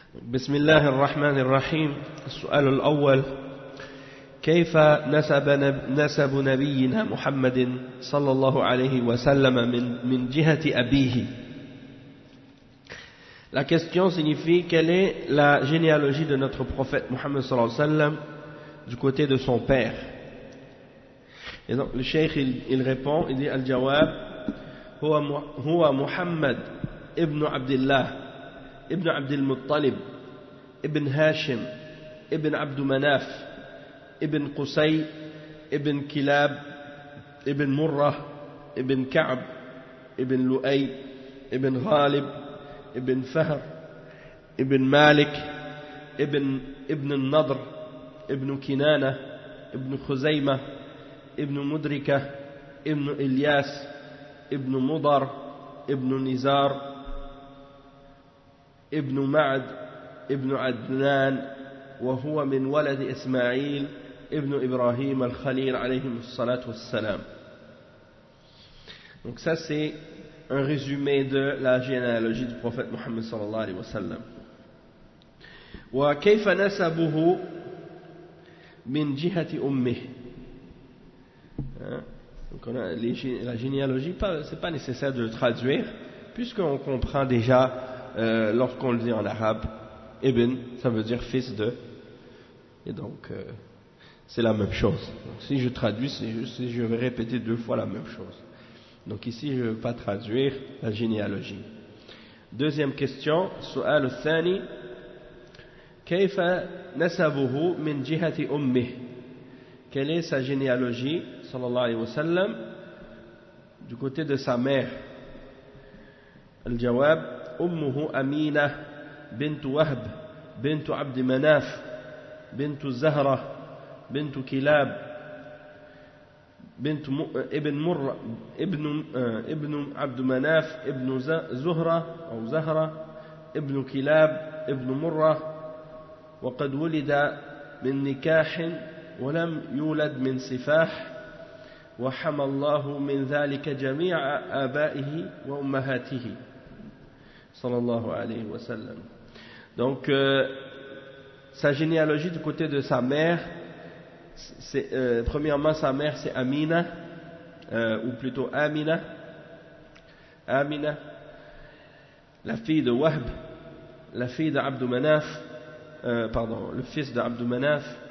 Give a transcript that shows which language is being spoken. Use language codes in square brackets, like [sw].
[ar] بسم الله الرحمن الرحيم السؤال الأول كيف نسب نبينا محمد صلى الله عليه وسلم من جهة أبيه. [fr] La question signifie quelle est la généalogie de notre prophète Muhammad [ar] صلى الله عليه وسلم [fr] du côté de son père. Et donc le cheikh il répond, il dit [ar] al jawab هو محمد ابن عبد الله ابن عبد المطلب ابن هاشم ابن عبد مناف ابن قسي ابن كلاب ابن مرة ابن كعب ابن لؤي ابن غالب ابن فهر ابن مالك ابن النضر ابن كنانة ابن خزيمة ابن مدركة ابن إلياس ابن مضر ابن نزار ابن معد ابن عدنان وهو من ولد إسماعيل ابن إبراهيم الخليل عليهم الصلاة والسلام. [fr] Donc ça c'est un résumé de la généalogie du prophète Mohammed [ar] صلى الله عليه وسلم. وكيف نسبه من جهة أمه. [fr] Donc on a la généalogie, c'est pas nécessaire de le traduire puisqu'on comprend déjà lorsqu'on le dit en arabe. Ibn, ça veut dire fils de. Et donc, c'est la même chose. Donc, si je traduis, c'est juste si je vais répéter deux fois la même chose. Donc ici, je ne veux pas traduire la généalogie. Deuxième question. [ar] Su'al thani. Kayfa nasabuhu min jihati ummih. [fr] Quelle est sa généalogie, [ar] sallallahu alayhi wa sallam, [fr] du côté de sa mère. [ar] Al-jawab. Ummuhu amina. بنت وهب بنت عبد مناف بنت الزهرة بنت كلاب بنت ابن مر ابن عبد مناف ابن زهرة أو زهرة ابن كلاب ابن مرة وقد ولد من نكاح ولم يولد من سفاح وحمى الله من ذلك جميع آبائه وأمهاته صلى الله عليه وسلم. [fr] Donc, sa généalogie du côté de sa mère, c'est, premièrement, sa mère, c'est Amina, ou plutôt Amina. Amina, la fille de Wahb, la fille d'Abdou Manaf, le fils d'Abdou Manaf.